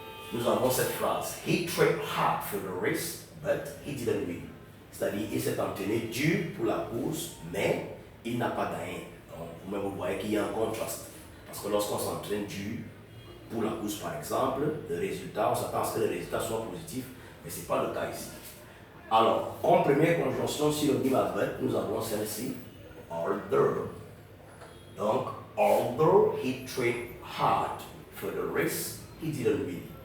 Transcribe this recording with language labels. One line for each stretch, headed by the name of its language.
French: Nous avons cette phrase,
English: he tried hard for the race, but he didn't win.
French: C'est-à-dire, il s'est entraîné dur pour la course, mais il n'a pas gagné. Donc, vous-même, vous voyez qu'il y a un contraste. Parce que lorsqu'on s'entraîne dur pour la course, par exemple, le résultat, on s'attend à ce que le résultat soit positif, mais ce n'est pas le cas ici. Alors, comme première conjonction synonyme à but, nous avons celle-ci, although.
English: Donc, although he tried hard for the race, he didn't win.